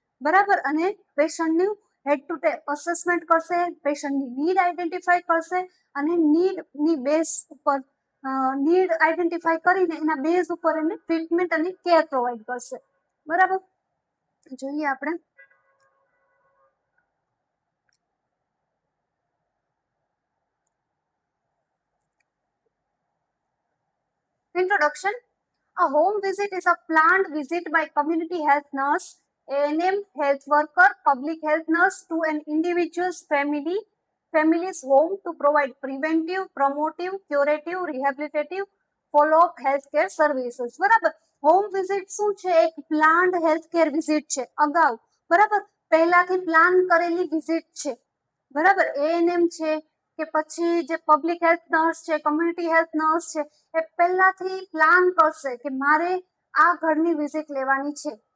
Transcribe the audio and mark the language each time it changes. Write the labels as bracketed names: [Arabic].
[Gujarati] બરાબર, અને પેશન્ટનું હેડ two Ted assessment કરશે, પેશન્ટની નીડ આઈડેન્ટિફાઈ કરશે અને નીડની બેઝ ઉપર નીડ આઈડેન્ટિફાઈ કરીને એના બેઝ ઉપર એને ટ્રીટમેન્ટ અને કેર પ્રોવાઈડ કરશે. બરાબર, જોઈએ આપણે introduction. [English] A home visit is a planned visit by community health nurse, ANM, health worker, public health nurse to an individual's family's home to provide preventive, promotive, curative, rehabilitative, follow-up healthcare services. [Gujarati] બરાબર, home visit શું છે? એક planned healthcare visit છે. અગાઉ, બરાબર, પહેલાથી plan કરેલી visit છે. બરાબર, એએનએમ છે કે પછી જે પબ્લિક હેલ્થ નર્સ છે, કમ્યુનિટી હેલ્થ નર્સ છે, એ પહેલાથી પ્લાન કરશે કે મારે આ ઘરની વિઝિટ લેવાની છે.